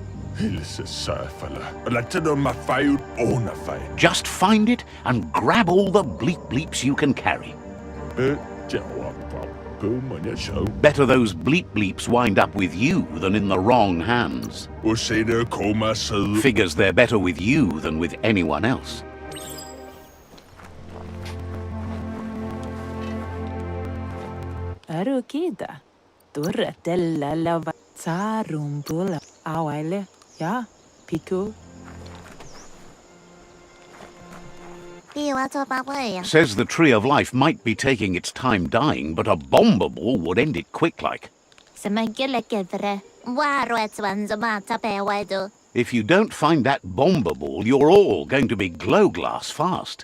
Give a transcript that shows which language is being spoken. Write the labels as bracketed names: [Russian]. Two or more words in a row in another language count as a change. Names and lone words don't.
[English] Just find it and grab all the bleep bleeps you can carry. Better those bleep bleeps wind up with you than in the wrong hands. Figures they're better with you than with anyone else. Arukida. Turretella lava. Sarumbula. Awale. Ja. Piku. Says the Tree of Life might be taking its time dying, but a bomber ball would end it quick like. If you don't find that bomber ball, you're all going to be glow glass fast.